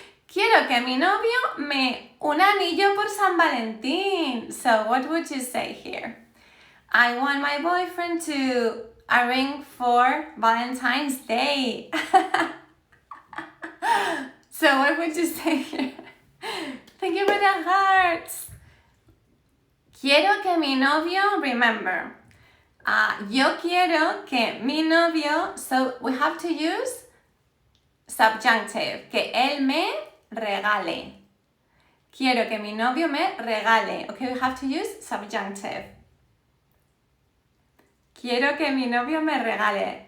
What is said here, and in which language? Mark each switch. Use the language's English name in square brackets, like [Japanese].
[Spanish] Quiero que mi novio me un anillo por San Valentín. [English] So what would you say here? I want my boyfriend to a ring for Valentine's Day. So what would you say here? Thank you for the hearts. [Spanish] Quiero que mi novio, [English] remember. [Spanish] Yo quiero que mi novio, [English] so we have to use subjunctive. [Spanish] Que él me regale. Quiero que mi novio me regale. [English] Okay, we have to use subjunctive. [Spanish] Quiero que mi novio me regale.